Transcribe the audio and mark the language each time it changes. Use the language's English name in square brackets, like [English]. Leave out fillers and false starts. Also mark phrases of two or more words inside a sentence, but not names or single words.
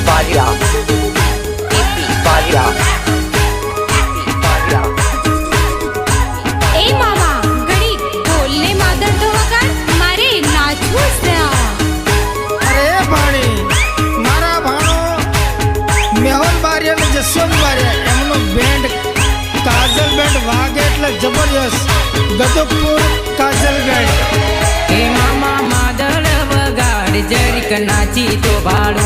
[Gujarati] Varia. Iti Varia. એ મામા ઘડી ઢોલને માદર તો વગાડ મારે નાચવું છે અરે ભાણી મારા ભાણો મેહોલ બારિયા ને જસવંત બારિયા એમનો બેન્ડ કાજલ બેન્ડ વાગે એટલે જબરજસ્ત ગદકપુર કાજલ બેન્ડ હે મામા માદળ વગાડ જરીક નાચી તો ભાડું